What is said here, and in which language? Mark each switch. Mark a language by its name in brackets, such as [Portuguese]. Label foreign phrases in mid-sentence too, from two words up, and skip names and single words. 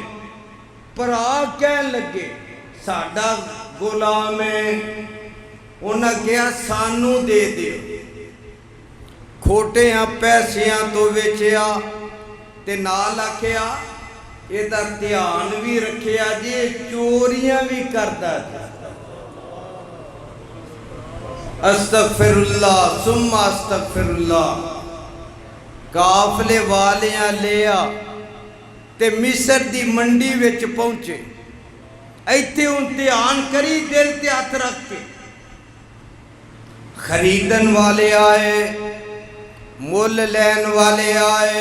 [Punjabi] بھرا کہن لگے ساڈا غلام ہے. انہیں کہا سانوں دے دیو. کھوٹیاں پیسیاں تو ویچیا تے نال آکھیا ਇਹਦਾ دھیان بھی رکھیا جی، چوریاں بھی کرتا تھا. [Arabic] أستغفر الله ثم أستغفر الله. [Punjabi] قافلے والیاں لیا تے مصر دی منڈی وچ پہنچے. ایتھے ہݨ دھیان کری، دل تے ہتھ رکھ کے. خریدن والے آئے، مل لین والے آئے.